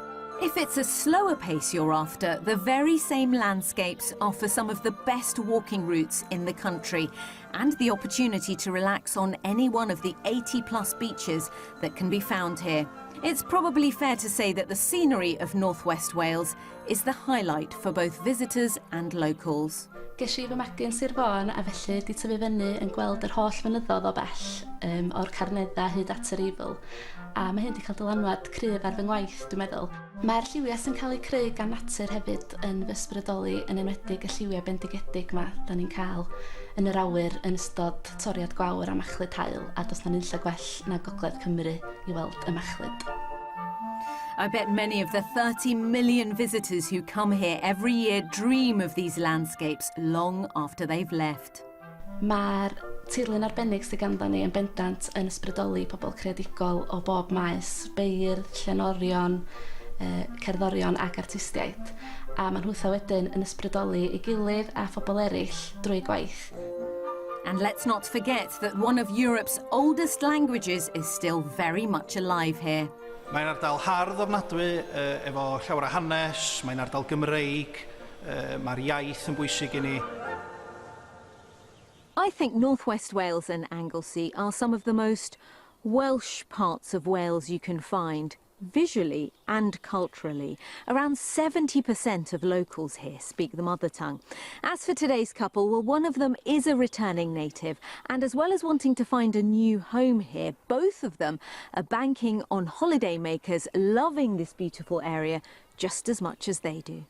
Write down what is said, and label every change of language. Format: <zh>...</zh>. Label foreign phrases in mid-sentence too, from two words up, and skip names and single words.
<en>If it's a slower pace you're after, the very same landscapes offer some of the best walking routes in the country and the opportunity to relax on any one of the 80+ beaches that can be found here. It's probably fair to say that the scenery of northwest Wales is the highlight for both visitors and locals.</en> <cy>Ges I fy magu'n Sir Fôn a felly di tyfu fyny yn gweld yr holl fynyddoedd o bell o'r Carneddau hyd at yr Eifl. A mae hyn wedi cael dylanwad cryf ar fy ngwaith, dwi'n meddwl. Mae'r lliwiau sy'n cael eu creu gan natur hefyd yn fy ysbrydoli yn enwedig y lliwiau bendigedig ma da ni'n cael yn yr awyr yn ystod toriad gwawr a machlud haul, a does na nunlla gwell na Gogledd Cymru i weld y machlud.</cy> <en>I bet many of the 30 million visitors who come here every year dream of these landscapes long after they've left.</en> <cy>Mae'r tirlun arbennig sydd ganddo ni yn bendant yn ysbrydoli pobl creadigol o bob maes, beirdd, llenorion, cerddorion ac artistiaid. A ma'n hwtha wedyn yn ysbrydoli ei gilydd a phobl eraill drwy gwaith.</cy> <en>And let's not forget that one of Europe's oldest languages is still very much alive here.</en> <cy>Mae'n ardal hardd ofnadwy efo llawer o hanes, mae'n ardal Gymreig, mae'r iaith yn bwysig i ni.</cy> <en>I think northwest Wales and Anglesey are some of the most Welsh parts of Wales you can find, visually and culturally. Around 70% of locals here speak the mother tongue. As for today's couple, well, one of them is a returning native, and as well as wanting to find a new home here, both of them are banking on holiday makers loving this beautiful area just as much as they do.</en>